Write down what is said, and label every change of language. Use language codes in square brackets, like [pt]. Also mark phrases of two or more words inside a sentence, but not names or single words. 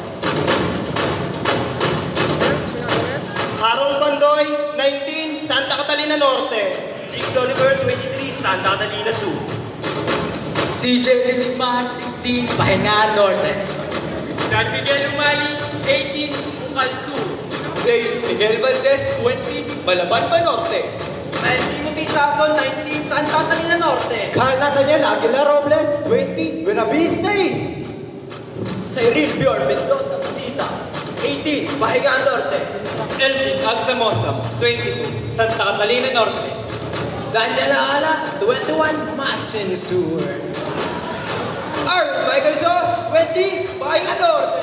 [en] Harold Bandoy, 19, Santa Catalina Norte. Dix Oliver, 23, Santa Catalina Sur. CJ De Guzman, 16, Pahingaan Norte. San Miguel Umali, 18, Bukal Sur. Zeus Miguel Valdez, 20, Malabanban Norte. Timothy Sason, 19, Santa Catalina Norte. Carla Daniel Aguilar Robles, 20, Buenavista East. Cyril Bior Mendoza Busita, 18, Pahingaan Norte. Elsie Agsamosa, 22, Santa Catalina Norte. Daniel Ala, 21, Masin Sur. Art Michael So, 20, Pahingaan Norte.